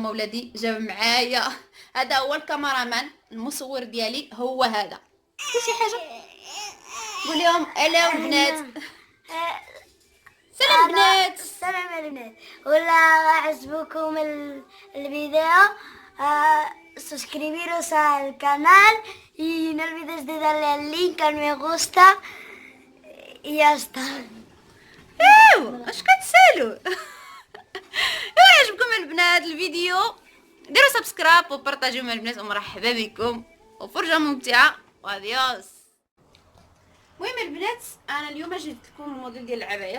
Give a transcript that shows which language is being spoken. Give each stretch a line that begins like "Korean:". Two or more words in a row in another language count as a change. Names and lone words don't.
Arabic: مولادي جاب معايا، هذا هو الكاميرامان المصور ديالي، هو هذا. شي حاجه قول لهم الو البنات. سلام بنات. السلام البنات. ولا عجبكم الفيديو
Spanish: suscribiros al canal y no olvides de darle al link al me gusta y ya está.
Arabic: اش كتسالوا؟ ايوا عجبكم البنات الفيديو ديروا سبسكرايب وبارطاجيو مع البنات. ومرحبا بكم وفرجه ممتعه واديوس. المهم البنات انا اليوم جبت لكم الموديل ديال العبايه.